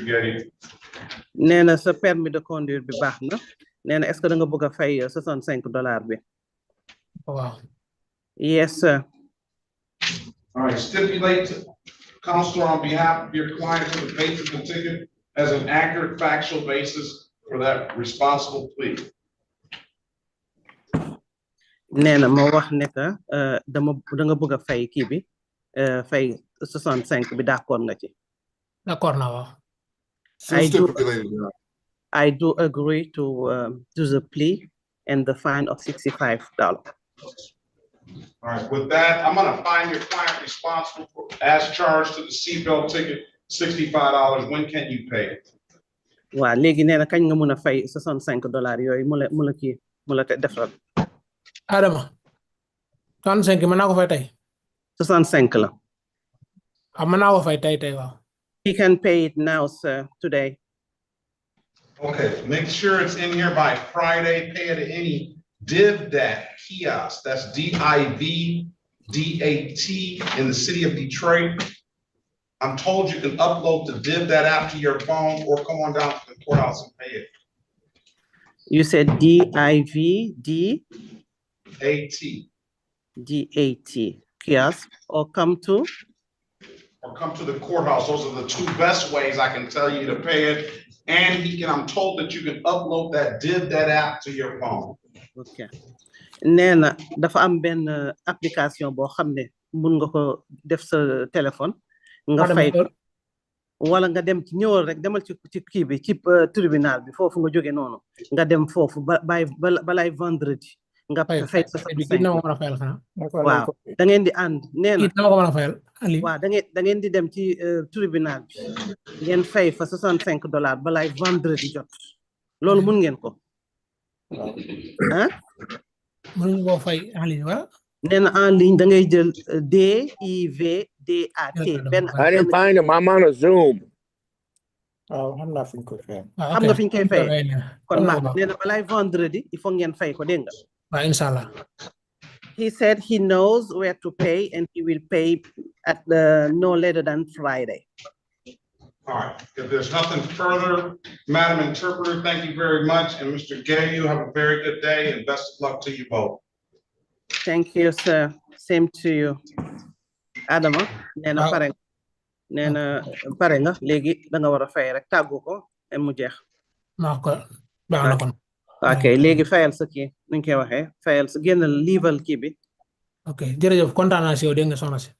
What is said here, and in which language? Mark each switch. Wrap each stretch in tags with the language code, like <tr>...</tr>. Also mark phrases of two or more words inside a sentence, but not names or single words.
<en>Getty.</en> <wo>Nee na sa</wo> <fr>permis de conduire</fr> <wo>bi baax na nee na</wo> <fr>est-ce que</fr> <wo>da nga bëgg a fay $65 bi.</wo> <en>Wow. Yes, sir. All right, stipulate to counselor on behalf of your client to the basis of the ticket as an accurate factual basis for that responsible plea.</en> <wo>Nee na ma wax ne que da nga bëgg a fay kii bi fay 65 bi d'accord nga ci. D'accord na waaw.</wo> <en>I do agree to the plea and the fine of $65. All right, with that, I'm going to find your client responsible for, as charged to the seatbelt ticket, $65. When can you pay it?</en> <wo>Waaw léegi nee na kañ nga mën a fay $65 yooyu mu la kii mu la defal. Adama. 35 mën naa ko fay tey. 65 la. Mën naa ko fay tey waaw.</wo> <en>He can pay it now, sir, today. Okay, make sure it's in here by Friday. Pay it at any DivDat kiosk. That's DIVDAT in the city of Detroit. I'm told you can upload the DivDat app to your phone or come on down to the courthouse and pay it. You said DIVD? AT. DAT kiosk, or come to? Or come to the courthouse. Those are the two best ways I can tell you to pay it. And I'm told that you can upload that DivDat app to your phone. Okay.</en> <wo>nee na dafa am benn application boo xam ne mun nga ko def sa téléphone nga fay ko wala nga dem ci ñëwal rek demal ci kii bi ci tribunal bi foofu nga jóge noonu nga dem foofu balay vendredi nga fay sa 65. waaw da ngeen di ànd nee na waaw da ngeen di dem ci tribunal bi ngeen fay fa $65 balay vendredi jot loolu mun ngeen ko ah mënuñu koo fay</wo> <fr>en ligne</fr> <wo>wala. nee na</wo> <fr>en ligne</fr> <wo>da ngay jël DIVDAT.</wo> <en>I didn't find him. I'm on a Zoom.</en> <wo>waaw xam naa fi ñu koy fay. xam nga fi ñu koy fay. kon nee na balay vendredi</wo> <fr>il faut</fr> <wo>ngeen fay ko dégg nga. waaw inshallah.</wo> <en>He said he knows where to pay and he will pay at no later than Friday. All right, if there's nothing further, Madam Interpreter, thank you very much. And Mr. Gay, you have a very good day and best of luck to you both. Thank you, sir. Same to you.</en> <wo>Adama, nee na pare nga léegi da nga war a fay rek tàggu ko et mu jeex. baax na kon. ok léegi fayal sa kii nuñ koy waxee fayal sa génnal liival kii bi. ok jërëjëf kontaan naa si yow dégg nga soxna si.</wo>